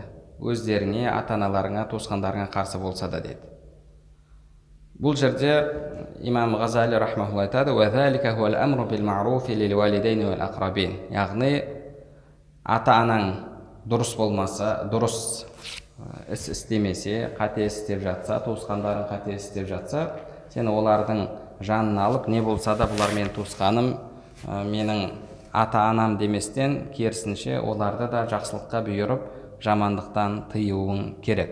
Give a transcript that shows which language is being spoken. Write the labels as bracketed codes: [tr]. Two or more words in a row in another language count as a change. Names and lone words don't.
[kk] Өздеріңе, ата-аналарыңа, туысқандарыңа қарсы болса да деді. Бұл жерде имам Ғазали рахмахулла айтады: [ar] وَذَلِكَ هُوَ الْأَمْرُ بِالْمَعْرُوفِ لِلْوَالِدَيْنِ وَالْأَقْرَبِينَ. [kk] Яғни ата-анаң дұрыс болмаса, дұрыс іс істемесе, қате істеп жатса, туысқандарың қате істеп жатса, сен олардың жанын алып, не болса да бұлар менің туысқаным, менің ата-анам деместен, керісінше оларды да жақсылыққа бұйырып, жамандықтан тыюың керек.